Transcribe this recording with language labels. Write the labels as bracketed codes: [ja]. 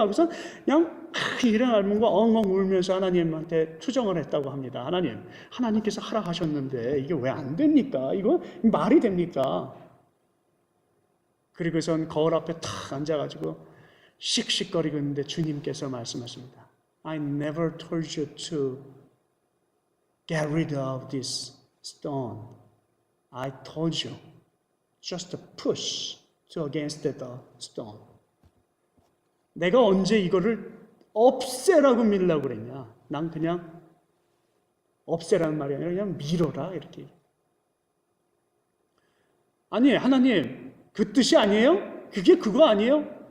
[ko] 그래서 그냥 이런 알문과 엉엉 울면서 하나님한테 투정을 했다고 합니다. 하나님께서 하라 하셨는데 이게 왜 안 됩니까? 이거 말이 됩니까? 그리고선 거울 앞에 탁 앉아가지고 씩씩거리고 있는데 주님께서 말씀하십니다. [en] I never told you to get rid of this stone. I told you just to push against the stone. [ko] 내가 언제 이거를 없애라고 밀라고 그랬냐? 난 그냥 없애라는 말이 아니라 그냥 밀어라 이렇게. 아니, 하나님 그 뜻이 아니에요? 그게 그거 아니에요?